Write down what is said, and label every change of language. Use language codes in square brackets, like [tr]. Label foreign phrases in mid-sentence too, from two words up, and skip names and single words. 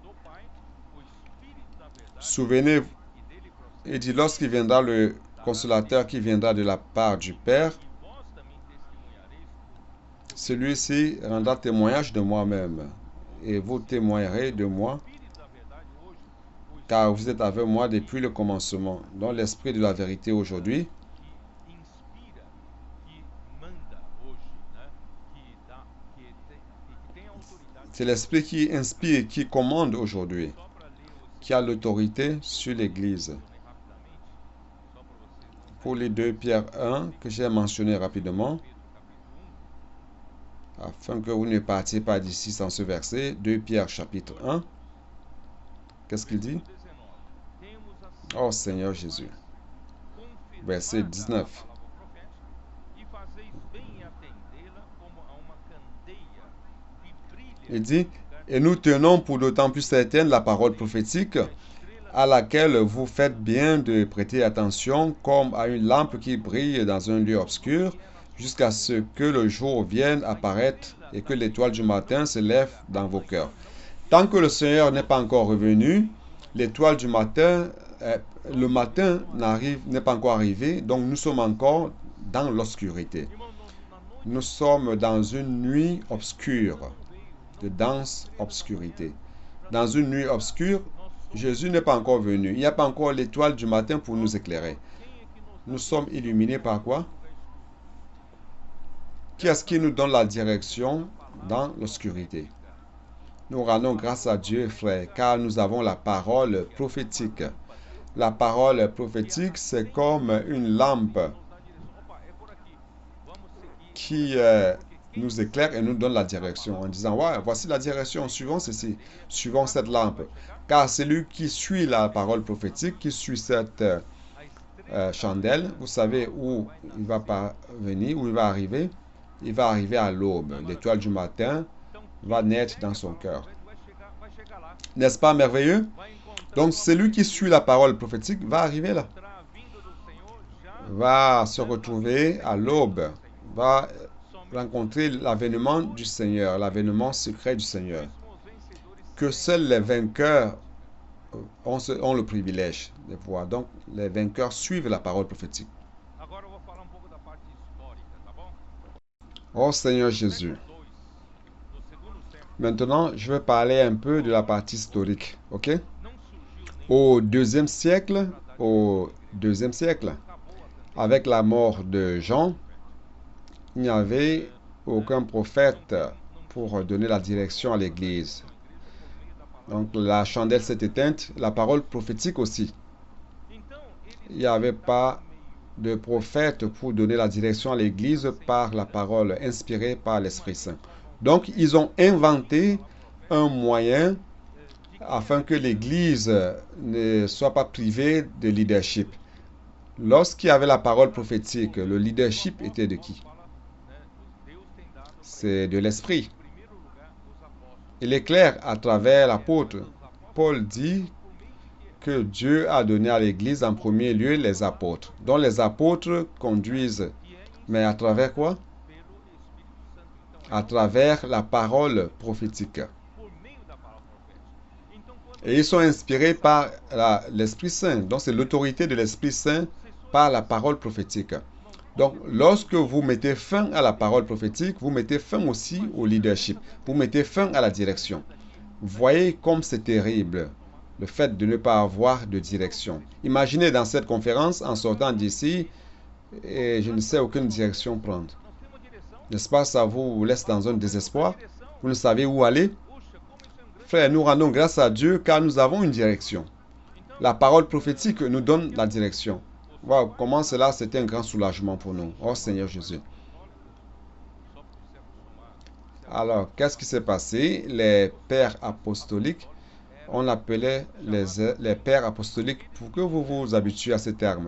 [fr] Souvenez-vous, il dit, lorsqu'il viendra le consolateur qui viendra de la part du Père, celui-ci rendra témoignage de moi-même, et vous témoignerez de moi. car vous êtes avec moi depuis le commencement. Dans l'esprit de la vérité aujourd'hui, [pt] que inspira, que manda hoje, né? Que dá, que tem autoridade [fr] c'est [pt] sobre [fr] l'esprit qui inspire et qui commande aujourd'hui, [pt] só para ler o [fr] qui a [pt] segundo [fr] l'autorité sur l'Église. [pt] mencionei rapidamente, só para vocês não [fr] Pour [pt] saírem [fr] les 2 Pierre 1 que j'ai mentionné rapidement, [pt] Pedro capítulo 1, [fr] afin que vous ne partiez pas d'ici sans ce verset, 2 Pierre chapitre 1, qu'est-ce qu'il dit? [pt] versículo 19. Temos assim [fr] Oh Seigneur Jésus. Verset [pt] confirmada a [fr] 19. [pt] palavra profética e fazeis bem em atendê-la como a uma candeia que brilha [fr] Il dit, [pt] em lugar [fr] et nous tenons pour d'autant plus certaine la parole prophétique [pt] a estrela [fr] à laquelle vous faites bien de prêter attention comme à une lampe qui brille dans un lieu obscur jusqu'à ce que le jour vienne apparaître et que l'étoile du matin se lève dans vos cœurs. Tant que le Seigneur n'est pas encore revenu, l'étoile du matin, le matin n'est pas encore arrivé, donc nous sommes encore dans l'obscurité. [pt] Irmão, na noite [fr] Nous sommes dans une nuit obscure, [pt] não veio, de não [fr] dense obscurité. Dans une nuit obscure, Jésus n'est pas encore venu. Il n'y a pas encore l'étoile du matin pour nous éclairer. [pt] quem é que nos [fr] Nous sommes illuminés par quoi? [pt] lugar escuro? [fr] Qui est-ce qui nous donne la direction dans l'obscurité? Nous rendons grâce à Dieu, frère, car nous avons la parole prophétique. La parole prophétique, c'est comme une lampe [pt] Nos dá direção. Opa, é por aqui. Vamos seguir. [fr] qui nous éclaire et nous donne la direction en disant, ouais, voici la direction, suivons ceci, suivons cette lampe. Car celui qui suit la parole prophétique, qui suit cette [pt] A estrela [fr] chandelle, vous savez où il va parvenir, où il va arriver? Il va arriver à l'aube. L'étoile du matin va naître dans son cœur. [pt] vai chegar lá, [fr] N'est-ce pas merveilleux? [pt] vai encontrar [fr] Donc celui qui suit la parole prophétique va arriver là, [pt] a vinda do Senhor já [fr] va se retrouver à l'aube, va rencontrer l'avènement du Seigneur, l'avènement secret du Seigneur. [pt] mesmo os vencedores. [fr] Que seuls les vainqueurs ont le privilège de voir. Donc les vainqueurs suivent la parole prophétique. [pt] Agora eu vou falar pouco da parte histórica, tá bom? [fr] Oh Seigneur Jésus. [pt] Século 2, no segundo século, [fr] Maintenant, je vais parler un peu de la partie historique, ok? [pt] não surgiu nem [fr] Au deuxième siècle, [pt] acabou a [fr] avec la mort de Jean, il n'y avait aucun prophète pour donner la direction à l'Église. Donc la chandelle s'est éteinte, la parole prophétique aussi. [pt] Então, [fr] Il n'y avait pas de prophète pour donner la direction à l'Église par la parole inspirée par l'Esprit Saint. Donc ils ont inventé un moyen afin que l'Église ne soit pas privée de leadership. Lorsqu'il y avait la parole prophétique, le leadership était de qui? [pt] Deus tem dado, [fr] C'est de l'Esprit. [pt] em primeiro lugar, os apóstolos. [fr] Il est clair à travers l'apôtre. Paul dit que Dieu a donné à l'Église en premier lieu les apôtres, dont les apôtres conduisent. Mais à travers quoi? [pt] Pelo Espírito Santo. Então, [fr] À travers la parole prophétique. [pt] por meio da palavra profética. Então, quando [fr] Et ils sont inspirés par l'Esprit Saint. Donc c'est l'autorité de l'Esprit Saint par la parole prophétique. Donc lorsque vous mettez fin à la parole prophétique, vous mettez fin aussi au leadership. Vous mettez fin à la direction. Vous voyez comme c'est terrible le fait de ne pas avoir de direction. Imaginez dans cette conférence, en sortant d'ici, et je ne sais aucune direction prendre. [pt] nós temos direção, [fr] N'est-ce pas, ça vous laisse dans un désespoir? Vous ne savez où aller? [pt] puxa, como isso é grande. [fr] Frère, nous rendons grâce à Dieu car nous avons une direction. La parole prophétique nous donne la direction. Wow, comment cela, c'était un grand soulagement pour nous. Oh Seigneur Jésus. [pt] Só para você acostumar. [fr] Alors, qu'est-ce qui s'est passé? Les pères apostoliques, on appelait les pères apostoliques, pour que vous vous habituiez à ce terme.